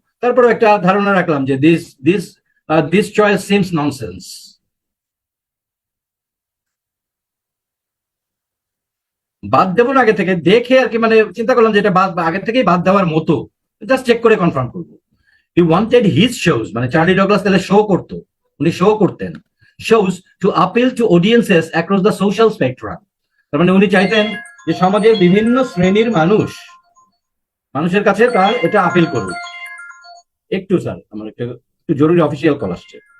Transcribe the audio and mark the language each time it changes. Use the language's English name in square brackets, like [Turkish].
[Bangla] তারপরে একটা ধারণা রাখলাম যে [English] This choice seems nonsense. [Bangla] বাদ দেবো না আগে থেকে, দেখে আর কি, মানে চিন্তা করলাম যে এটা আগে থেকেই বাদ দেওয়ার মতো, জাস্ট চেক করে কনফার্ম করবো। [English] He wanted his shows, [Bangla] মানে চার্লি ডগলাস তাহলে শো করতো, উনি শো করতেন, [English] shows to appeal to audiences across the social spectrum। [Bangla] তার মানে উনি চাইতেন যে সমাজের বিভিন্ন শ্রেণীর মানুষের কাছে তার এটা আপিল করুক। একটু স্যার, আমার একটু জরুরি অফিসিয়াল কল আসছে।